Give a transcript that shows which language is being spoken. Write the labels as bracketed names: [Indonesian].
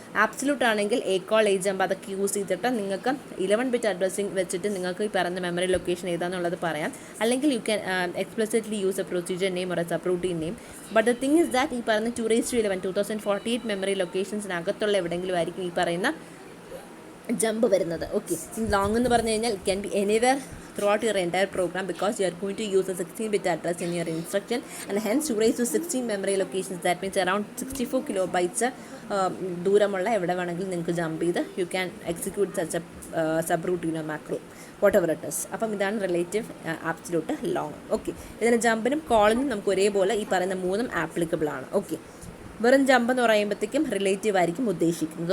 [Malayalam] Absolute ആണെങ്കിൽ A call A jump അതൊക്കെ use ചെയ്തിട്ട് നിങ്ങൾക്ക് 11 ബിറ്റ് അഡ്രസ്സിങ് വെച്ചിട്ട് നിങ്ങൾക്ക് ഈ പറഞ്ഞ മെമ്മറി ലൊക്കേഷൻ ഏതാണെന്നുള്ളത് പറയാം. അല്ലെങ്കിൽ you can explicitly use A procedure name or A sub routine name. But the thing is that ഈ പറയുന്ന 211 2048 മെമ്മറി ലൊക്കേഷൻസിനകത്തുള്ള എവിടെയെങ്കിലും ആയിരിക്കും ഈ പറയുന്ന ജമ്പ് വരുന്നത്. ഓക്കെ, ലോങ് എന്ന് പറഞ്ഞു കഴിഞ്ഞാൽ it can be anywhere [English] throughout your entire program because you are going to use a 16-bit address in your instruction, and hence to raise to 16 memory locations. That means around 64 kilobytes [Malayalam] ദൂരമുള്ള എവിടെ വേണമെങ്കിലും നിങ്ങൾക്ക് jump ചെയ്ത് you can execute such A sub റൂട്ടീനോ macro what ever it is. അപ്പം ഇതാണ് relative absolute long. Okay, ഇതിന് ജമ്പിനും കോളിനും നമുക്ക് ഒരേപോലെ ഈ പറയുന്ന മൂന്നും ആപ്ലിക്കബിൾ ആണ്. ഓക്കെ, വെറും ജമ്പ് എന്ന് പറയുമ്പോഴത്തേക്കും റിലേറ്റീവ് ആയിരിക്കും ഉദ്ദേശിക്കുന്നത്.